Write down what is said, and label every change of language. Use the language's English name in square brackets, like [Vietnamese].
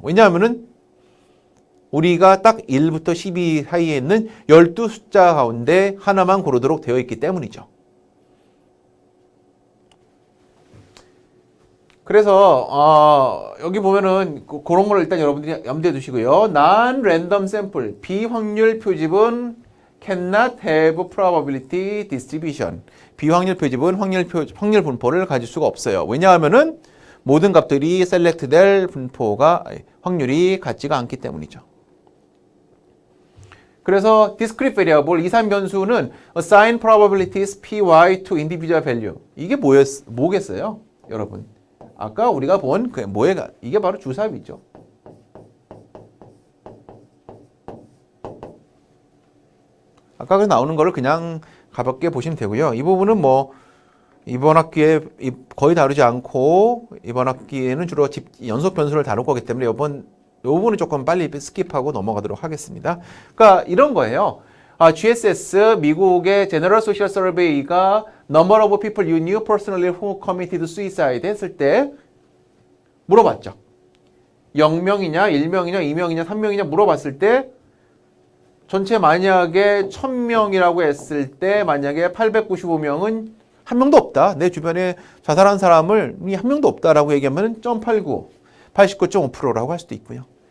[Korean] 왜냐하면은 우리가 딱 1부터 12 사이에 있는 12숫자 가운데 하나만 고르도록 되어 있기 때문이죠. 그래서 여기 보면은 그런 걸 일단 여러분들이 염두에 두시고요. [English] Non-random sample, [Korean] 비확률 표집은 [English] cannot have probability distribution. [Korean] 비확률 표집은 확률 분포를 가질 수가 없어요. 왜냐하면은 모든 값들이 select 될 확률이 같지가 않기 때문이죠. 그래서 [English] discrete variable, [Korean] 이산 변수는 [English] assign probabilities py to individual value. [Korean] 이게 뭐겠어요, 여러분? 아까 우리가 본 이게 바로 주삽이죠. 아까 나오는 거를 그냥 가볍게 보시면 되고요. 이 부분은 이번 학기에 거의 다루지 않고 이번 학기에는 주로 연속 변수를 다룰 거기 때문에 요 부분은 조금 빨리 스킵하고 넘어가도록 하겠습니다. 그러니까 이런 거예요. [English] GSS [Korean] 미국의 [English] General Social Survey가 Number of people you knew personally who committed suicide [Korean] 했을 때 물어봤죠. 0명이냐, 1명이냐, 2명이냐, 3명이냐 물어봤을 때 전체 만약에 1000명이라고 했을 때 만약에 895명은 한 명도 없다. 내 주변에 자살한 사람을 한 명도 없다라고 얘기하면 0.89, 89.5%라고 할 수도 있고요.